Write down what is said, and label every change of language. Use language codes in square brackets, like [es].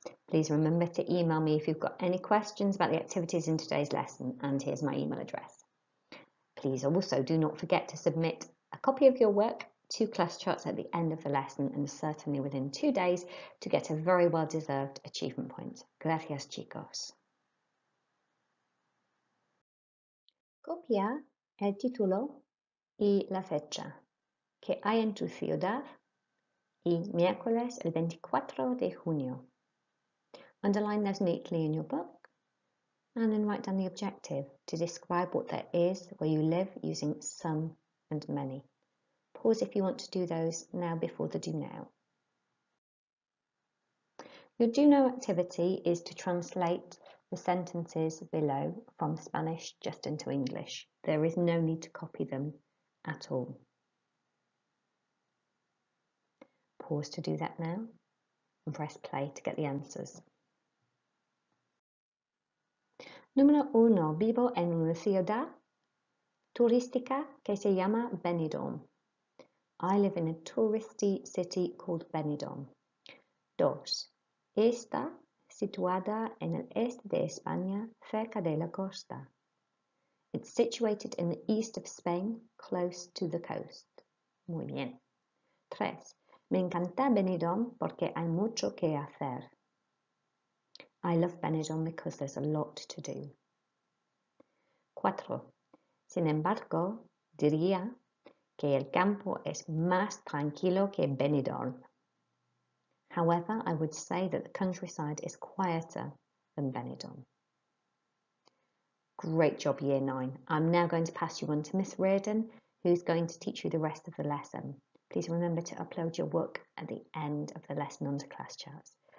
[en] Please remember to email me if you've got any questions about the activities in today's lesson, and here's my email address. Please also do not forget to submit a copy of your work to class charts at the end of the lesson, and certainly within 2 days to get a very well-deserved achievement point. [es] Gracias, chicos. Copia el título y la fecha que hay en tu ciudad y miércoles el 24 de junio. [en] Underline those neatly in your book and then write down the objective to describe what there is where you live using some and many. Pause if you want to do those now before the do now. Your do know activity is to translate the sentences below from Spanish just into English. There is no need to copy them at all. Pause to do that now and press play to get the answers. [es] Número 1. Vivo en una ciudad turística que se llama Benidorm. [en] I live in a touristy city called Benidorm. 2. [es] Está situada en el este de España, cerca de la costa. [en] It's situated in the east of Spain, close to the coast. [es] Muy bien. 3. Me encanta Benidorm porque hay mucho que hacer. [en] I love Benidorm because there's a lot to do. 4. [es] Sin embargo, diría que el campo es más tranquilo que Benidorm. [en] However, I would say that the countryside is quieter than Benidorm. Great job, Year 9. I'm now going to pass you on to Miss Reardon, who's going to teach you the rest of the lesson. Please remember to upload your work at the end of the lesson onto class charts.